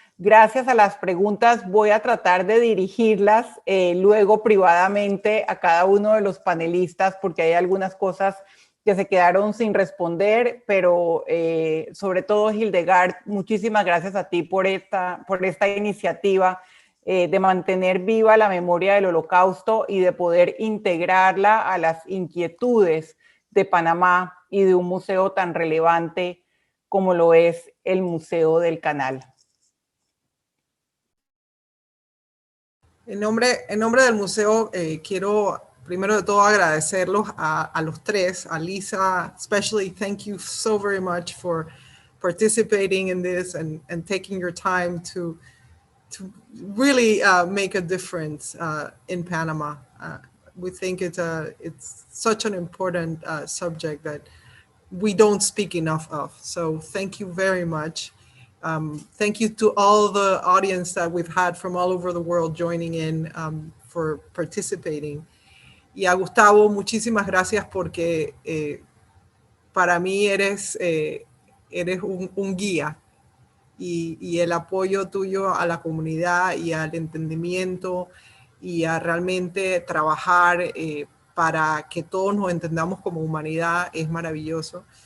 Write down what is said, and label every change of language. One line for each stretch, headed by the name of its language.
Spanish: Gracias a las preguntas voy a tratar de dirigirlas luego privadamente a cada uno de los panelistas, porque hay algunas cosas que se quedaron sin responder, pero sobre todo, Hildegard, muchísimas gracias a ti por esta iniciativa de mantener viva la memoria del Holocausto y de poder integrarla a las inquietudes de Panamá y de un museo tan relevante como lo es el Museo del Canal. En nombre del museo, quiero primero de todo agradecerlos a los tres.
English: A Lisa, especially, thank you so very much for participating in this and taking your time to really make a difference in Panama. We think it's such an important subject that we don't speak enough of. So thank you very much. Thank you to all the audience that we've had from all over the world joining in for participating.
Spanish: Y a Gustavo, muchísimas gracias, porque para mí eres un guía, y el apoyo tuyo a la comunidad y al entendimiento y a realmente trabajar para que todos nos entendamos como humanidad es maravilloso.